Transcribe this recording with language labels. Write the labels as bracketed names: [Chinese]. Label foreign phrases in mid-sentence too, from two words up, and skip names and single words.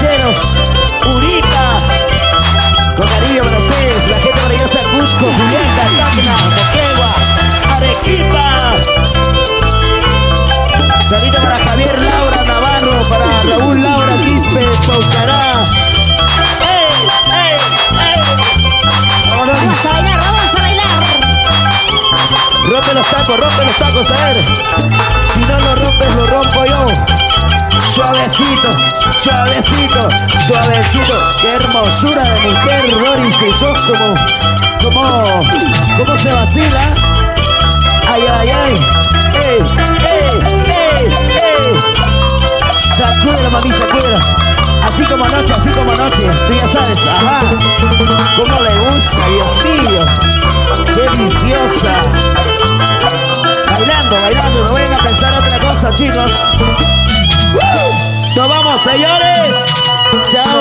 [Spanish] chicos. Urica. Con cariño para ustedes, la gente maravillosa de Cusco, Juliaca, Tacna, Moquegua, Arequipa. Salita para Javier Laura Navarro, para Raúl Laura Quispe, Paucará. ¡Ey! ¡Ey! ¡Ey! Vámonos. Vamos a bailar, vamos a bailar. Rompe los tacos, a ver. Si no lo rompes, lo rompo yo. Suavecito, suavecito, suavecito. Qué hermosura de mujer, Doris Crisóstomo. ¿Cómo se vacila? Ay, ay, ay. ¡Ey, ey, ey, ey! Sacúdela, mami, sacúdela. Así como anoche, tú ya sabes, ajá. Cómo le gusta, Dios mío. Qué deliciosa. Bailando, no vayan a pensar otra cosa, chicos. Nos vamos, señores. Chao.